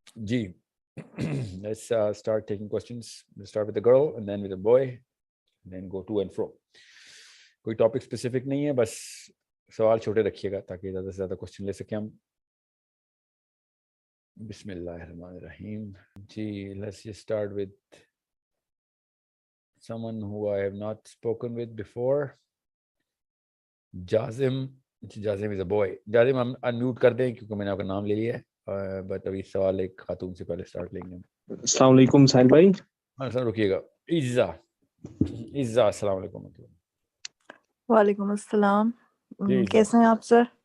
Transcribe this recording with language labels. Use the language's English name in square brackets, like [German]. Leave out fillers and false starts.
[English] جی let's start taking questions. We'll start with the girl and then with the boy and then go to and fro. [Urdu] کوئی topic specific نہیں ہے, بس سوال چھوٹے رکھیے گا تاکہ زیادہ سے زیادہ کوشچن لے سکیں ہم. بسم اللہ الرحمن الرحیم. [English] جی let's just start with someone who I have not spoken with before. [Urdu] جازم. [English] Jazim is a boy. [Urdu] جازم ہم انمیوٹ کر دیں کیونکہ میں نے آپ کا نام لے لیا ہے, بٹ ابھی سوال ایک خاتون سے پہلے اسٹارٹ لیں گے. السلام علیکم ساحل بھائی. ہاں سر رکیے گا. عزا. عزا السلام علیکم. وعلیکم السلام. جی کیسے ہیں آپ سر؟